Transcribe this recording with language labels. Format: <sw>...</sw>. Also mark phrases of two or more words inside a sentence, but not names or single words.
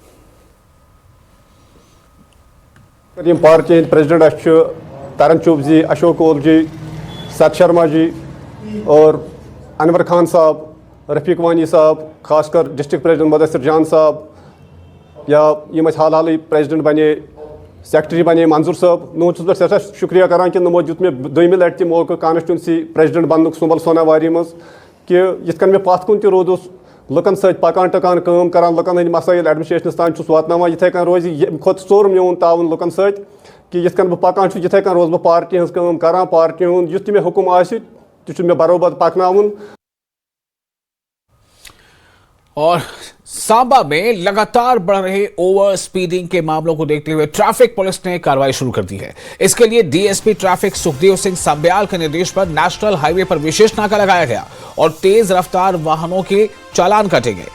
<en>party president</en> <hi>तरन चुब जी, अशोक ओल जी, सत शर्मा जी और अनवर खान साहब, रफीक वानी साहब, खासकर</hi> <en>district president</en> <hi>मुदस्सिर जान साहब, या</hi> <ks>यम हाल हाल प्रेसिडेंट बने, सेक्रेटरी बने मंजूर साहब, नुह सैसा शुक्रिया करान कि नमो दित मे दोयमि लटि मौका</ks> <en>constituency president</en> <ks>बननुक सुंबल सोनावारी मज कि यिथ कन मे पत कुन रोदुस लुकन सत पकान टकान काम करान, लुकन हंद मसाइल एडमिनिस्ट्रेशनस तान वातनावान, यिथे कन रोज खुद सोर मोन ताउन लुकन सत कि यिथ कन बह पकान यिथे कन रोज बह पार्टी हज काम करान, पार्टी हुंद युथ मे हुकुम आसि तुझे में बरोबर पकनाउन।</ks> <hi>और सांबा में लगातार बढ़ रहे</hi> <en>over speeding</en> <hi>के मामलों को देखते हुए</hi> <en>traffic police</en> <hi>ने कार्रवाई शुरू कर दी है। इसके लिए</hi> <en>DSP traffic</en> <hi>सुखदेव सिंह संब्याल के निर्देश पर</hi> <en>national highway</en> <hi>पर विशेष नाका लगाया गया और तेज रफ्तार वाहनों के चालान काटे गए।</hi>